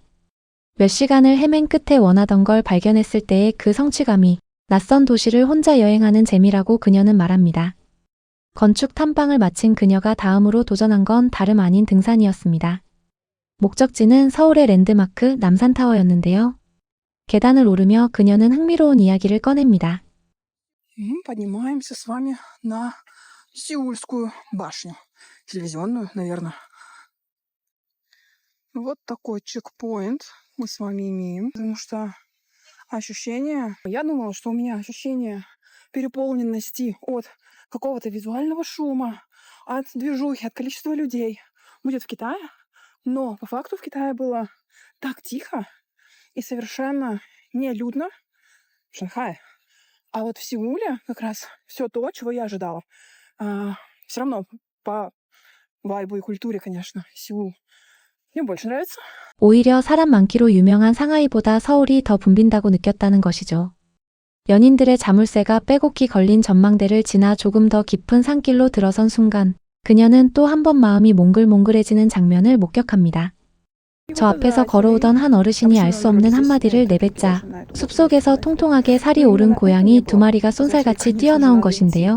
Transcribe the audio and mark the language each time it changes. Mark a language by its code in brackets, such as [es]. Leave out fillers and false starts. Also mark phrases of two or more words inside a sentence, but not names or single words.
[ko] 몇 시간을 헤맨 끝에 원하던 걸 발견했을 때의 그 성취감이 낯선 도시를 혼자 여행하는 재미라고 그녀는 말합니다. 건축 탐방을 마친 그녀가 다음으로 도전한 건 다름 아닌 등산이었습니다. 목적지는 서울의 랜드마크 남산타워였는데요. 계단을 오르며 그녀는 흥미로운 이야기를 꺼냅니다. [ru] Поднимаемся с вами на Сеульскую башню. Телевизионную, наверное. Вот такой чекпоинт мы с вами имеем. Потому что ощущение... Я думала, что у меня ощущение переполненности от какого-то визуального шума, от движухи, от количества людей будет в Китае. Но по факту в Китае было так тихо и совершенно нелюдно в Шанхае. А вот в Сеуле как раз все то, чего я ожидала. Все равно по вайбу и культуре, конечно, Сеул мне больше нравится. [ko] 오히려 사람 많기로 유명한 상하이보다 서울이 더 붐빈다고 느꼈다는 것이죠. 연인들의 자물쇠가 빼곡히 걸린 전망대를 지나 조금 더 깊은 산길로 들어선 순간 그녀는 또 한 번 마음이 몽글몽글해지는 장면을 목격합니다. 저 앞에서 걸어오던 한 어르신이 알 수 없는 한마디를 내뱉자 숲속에서 통통하게 살이 오른 고양이 2마리가 쏜살같이 뛰어나온 것인데요.